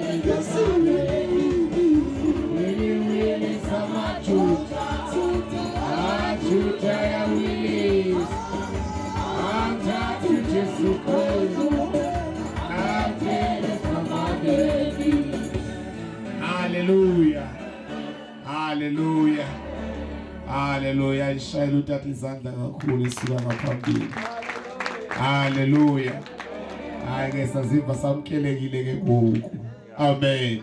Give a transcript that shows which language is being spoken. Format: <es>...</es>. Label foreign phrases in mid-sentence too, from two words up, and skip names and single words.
<xh>Wiliwili samaJuda, amaJuda yawiliza amthathu Jesu Kristu amete. Hallelujah. Hallelujah. Hallelujah. Ishayela uthatha izandla kakhulu isuka ngaphambili. Hallelujah. Hayi ke saziva samkelekile ke ngoku. Amen.</xh>